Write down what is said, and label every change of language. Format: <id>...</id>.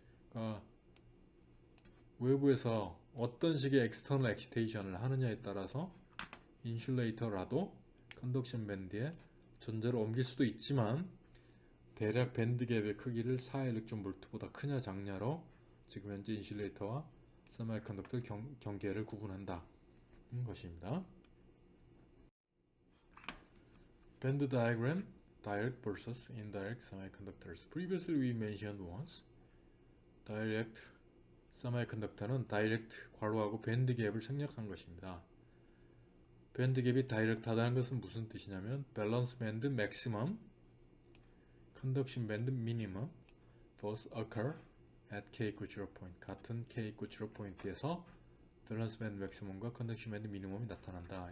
<ko>그러니까 외부에서 어떤 식의 엑스터널 엑시테이션을 하느냐에 따라서 인슐레이터라도 컨덕션 밴드에 전자를 옮길 수도 있지만 대략 밴드 갭의 크기를 4 일렉트론 볼트보다 크냐 작냐로 지금 현재 인슐레이터와 세미컨덕터 경계를 구분한다 것입니다.</ko> <en>Band diagram, direct versus indirect semiconductors. Previously we mentioned once direct</en> <ko>세미컨덕터는 다이렉트 괄호하고 밴드 갭을 생략한 것입니다. 밴드 갭이 다이렉트하다는 것은 무슨 뜻이냐면 밸런스 밴드 맥시멈, 컨덕션 밴드 미니멈</ko> <en>both occur at k equals 0 point.</en> <ko>같은</ko> <en>k equals 0 point</en> <ko>에서 밸런스 밴드 맥시멈과 컨덕션 밴드 미니멈이 나타난다.</ko>